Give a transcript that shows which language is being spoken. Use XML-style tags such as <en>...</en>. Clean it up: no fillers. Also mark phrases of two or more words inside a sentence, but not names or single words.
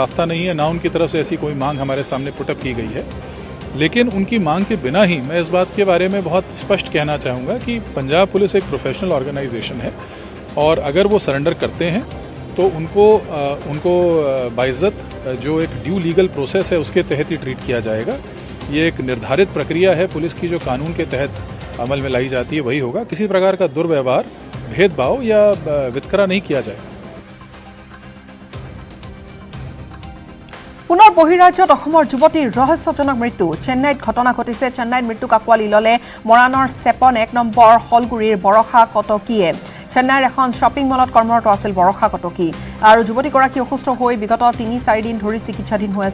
<hi>रास्ता नहीं है ना उनकी तरफ से ऐसी कोई मांग हमारे सामने पुटअप की गई है लेकिन उनकी मांग के बिना ही मैं इस बात के बारे में बहुत स्पष्ट कहना चाहूँगा कि पंजाब पुलिस एक</hi> <en>professional organisation</en> <hi>है और अगर वो सरेंडर करते हैं तो उनको बाइज्जत जो एक</hi> <en>due legal process</en> <hi>है उसके तहत ही ट्रीट किया जाएगा ये एक निर्धारित प्रक्रिया है पुलिस की जो कानून के तहत अमल में लाई जाती है वही होगा किसी प्रकार का दुर्व्यवहार भेदभाव या वितकरा नहीं किया जाएगा</hi> <as>পুনৰ বহিৰাজ্যত অসমৰ যুৱতীৰ ৰহস্যজনক মৃত্যু চেন্নাইত ঘটনা ঘটিছে চেন্নাইত মৃত্যুক আঁকোৱালি ল'লে মৰাণৰ 1 নম্বৰ হলগুৰিৰ বৰষা কটকীয়ে চেন্নাইৰ এখন শ্বপিং মলত কৰ্মৰত আছিল বৰষা কটকী আৰু যুৱতীগৰাকী অসুস্থ হৈ বিগত 3-4 দিন ধৰি চিকিৎসাধীন হৈ</as>